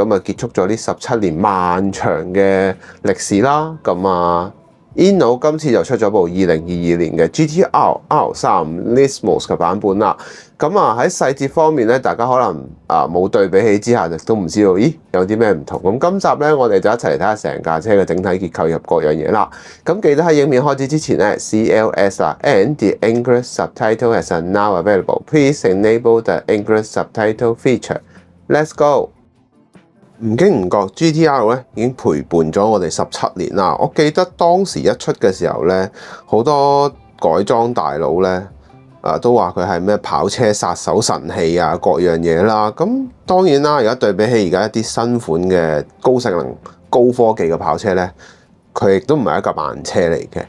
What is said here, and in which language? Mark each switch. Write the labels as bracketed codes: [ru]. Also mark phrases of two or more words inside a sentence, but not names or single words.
[yue] 咁結束咗呢17年漫長嘅歷史啦。Inno 今次就出咗部2022年嘅 GTR R35 Nismos 嘅版本啦。喺細節方面咧，大家可能冇對比起之下，亦都唔知道，咦有啲咩唔同。咁今集咧，我哋就一齊嚟睇下成架車嘅整體結構入各樣嘢啦。咁記得喺影片開始之前咧 ，CLS 啦 ， [en] and the English subtitle is now available. Please enable the English subtitle feature. Let's go. [yue] 唔經唔覺 GTR 咧已經陪伴咗我哋17年啦。我記得當時一出嘅時候咧，好多改裝大佬咧都話佢係咩跑車殺手神器啊，各樣嘢啦。咁當然啦，而家對比起而家一啲新款嘅高性能、高科技嘅跑車咧，佢亦都唔係一架慢車嚟嘅。